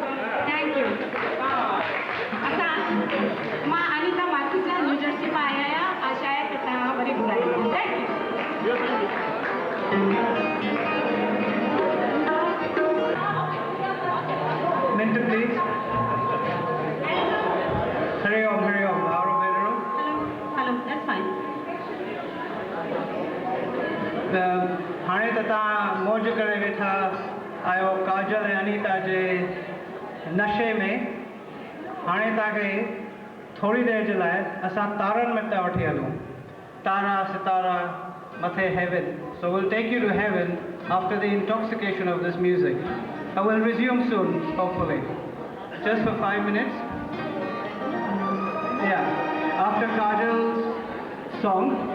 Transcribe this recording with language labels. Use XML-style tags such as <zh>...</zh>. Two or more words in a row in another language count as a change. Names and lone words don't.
<sd>असां मां अनीता माथुजा न्यू जर्सी मां आया आहियां आशा आहे कि तव्हां वरी घुराईंदा</sd> <en>thank you Mentor, please. Hurry up, Mauro Pedro. hello that's fine</en> <sd>हाणे त तव्हां मौज करे वेठा आहियो काजल ऐं अनीता जे नशे में हाणे तव्हांखे थोरी देरि जे लाइ असां तारनि में था वठी हलूं तारा सितारा मथे heaven.</sd> <en>So we'll take you to heaven after the intoxication of this music. I will resume soon, hopefully. Just for 5 minutes. Yeah, after Kajal's song.</en>